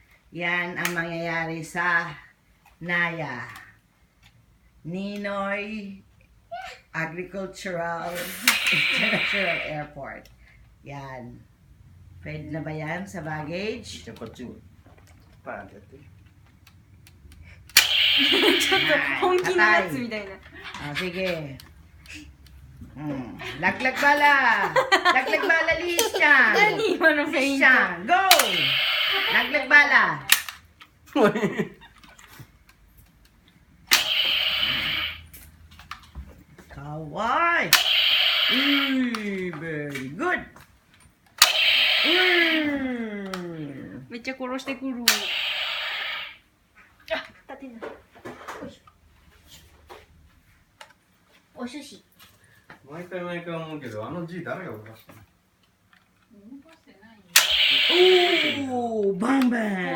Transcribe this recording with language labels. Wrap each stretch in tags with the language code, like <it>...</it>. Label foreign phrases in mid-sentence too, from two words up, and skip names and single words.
<tl>Yan ang mangyayari sa Naya Ninoy Agricultural International Airport. Yan. Pwede na ba yan sa baggage?</tl> <ja>じゃあこっちにパーンってやって。ちょっと本気のやつみたいな。</ja> <tl>Ah, sige. Laglag bala! Laglag bala, Lishan!</tl> <ja>何今のフェイント。</ja> <tl>Lishan, go! Laglag bala! Kawai!</tl> <en>Very good!</en> <ja>めっちゃ殺してくる。あ、立てない。よいしょ。お寿司。毎回毎回思うけど、あの G 誰が動かしたの？</ja> <en>Oh, bang bang!</en>